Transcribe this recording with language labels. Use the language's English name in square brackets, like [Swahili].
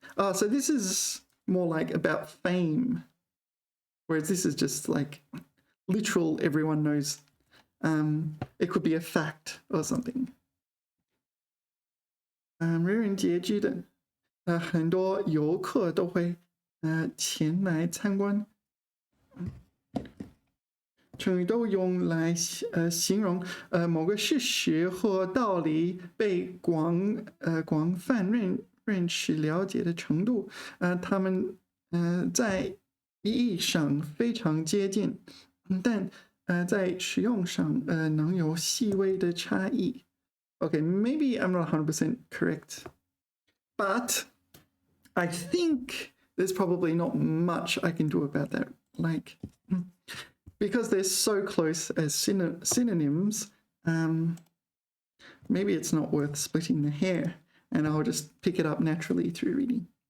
[English] So this is more like about fame, whereas this is just like literal. Everyone knows. It could be a fact or something. [Chinese] 人人皆知的，很多游客都会前来参观。成语都用来形容某个事实或道理被广泛认识了解的程度，它们在意义上非常接近，但在使用上能有细微的差异。 [English] Okay, maybe I'm not 100% correct, but I think there's probably not much I can do about that. Like. Because they're so close as synonyms, maybe it's not worth splitting the hair, and I'll just pick it up naturally through reading.